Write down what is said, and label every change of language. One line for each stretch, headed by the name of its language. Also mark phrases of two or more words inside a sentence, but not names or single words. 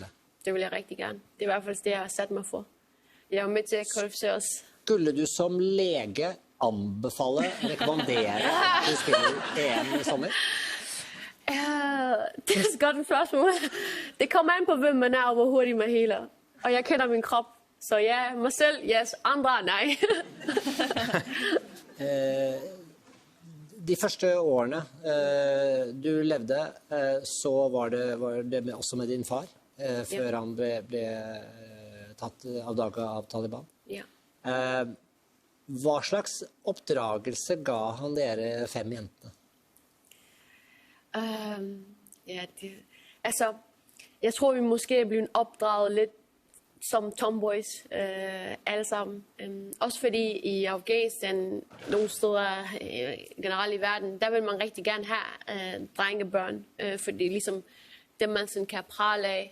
Danish: Det vil jeg rigtig gerne. Det er i hvert fald det, jeg har sat mig for. Jeg er med til at kvalificere os. Skulle du som læge anbefale, rekommendere, at du spiller EM i sommer? Det er et godt spørgsmål. Det kommer an på, hvem man er og hvor hurtigt man heler. Og jeg kender min krop. Så ja, mig selv, yes. Andre, nej.
Norwegian: De første årene du levde, så var det også med din far, før han ble tatt av dage av Taliban. Ja. Hva slags oppdragelse ga han dere 5 jentene?
Danish: Jeg tror, vi måske er blevet opdraget lidt som tomboys, alle sammen. Også fordi i Afghanistan, nogle steder generelt i verden, der vil man rigtig gerne have drengebørn, fordi det er ligesom det, man sådan kan prale af.